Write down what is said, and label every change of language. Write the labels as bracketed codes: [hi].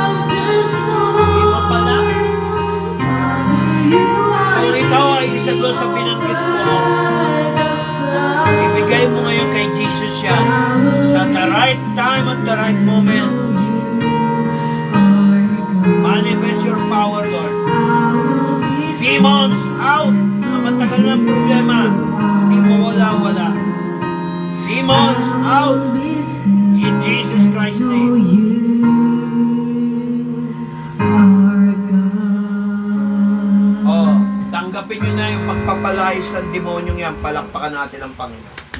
[tl] Hindi mo pala. Kung ikaw ay isa doon sa binanggit ko, ibigay mo ngayon kay Jesus yan sa [en] the right time at the right moment. Manifest your power, Lord. Demons out! [tl] Matagal ng problema, hindi mo wala. [en] Demons out! In Jesus Christ's name. [tl] Oh, tanggapin nyo na yung pagpapalagay palayas ng demonyong yan, palakpakan natin ang Panginoon.